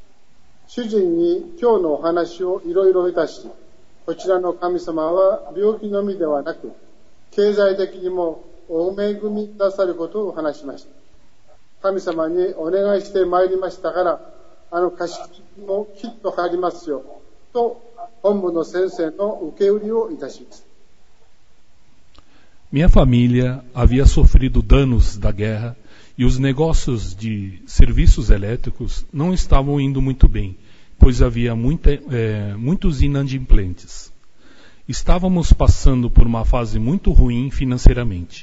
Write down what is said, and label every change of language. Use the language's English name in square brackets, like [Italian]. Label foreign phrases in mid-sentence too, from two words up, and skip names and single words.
[Japanese] 主人に今日のお話をいろいろいたし、こちらの神様は病気のみではなく、経済的にもお恵みくださることを話しました。神様にお願いしてまいりましたから、貸金もきっと入りますよ、と本部の先生の受け売りをいたしました。 [Portuguese] Minha família havia sofrido danos da guerra e os negócios de serviços elétricos não estavam indo muito bem, pois havia muitos inadimplentes. Estávamos passando por uma fase muito ruim financeiramente.